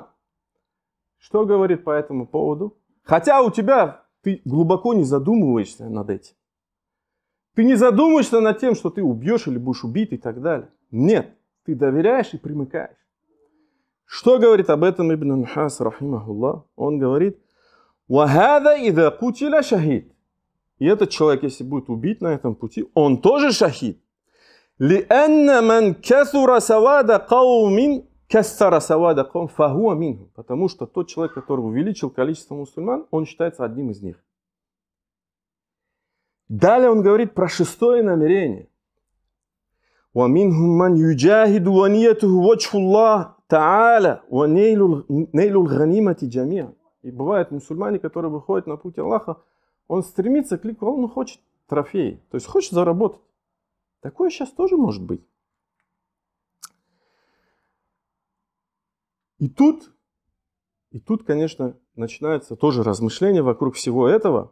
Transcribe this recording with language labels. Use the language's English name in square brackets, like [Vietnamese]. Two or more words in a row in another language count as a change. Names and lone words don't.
[Russian] Что говорит по этому поводу? Хотя у тебя ты глубоко не задумываешься над этим. Ты не задумываешься над тем, что ты убьешь или будешь убит и так далее. Нет, ты доверяешь и примыкаешь. Что говорит об этом Ибн Нухас, рахимахуллах? Он говорит, [Arabic] «وهذا إذا قتل شهيد». [Russian] И этот человек, если будет убит на этом пути, он тоже шахид. [Arabic] «لأن من كثر سواد قوم كثر سواد قوم فهو منه». [Russian] Потому что тот человек, который увеличил количество мусульман, он считается одним из них. Далее он говорит про шестое намерение. [Arabic] وَمِنْهُمْ مَنْ يُجَاهِدُ وَنِيَّتُهُ وَجْهُ اللَّهِ تَعَالَى وَنَيْلُ الْغَنِيمَةِ جَمِيعًا. [Russian] И бывают мусульмане, которые выходят на путь Аллаха, он стремится к лику, он хочет трофей, то есть хочет заработать. Такое сейчас тоже может быть. И тут, конечно, начинается тоже размышление вокруг всего этого.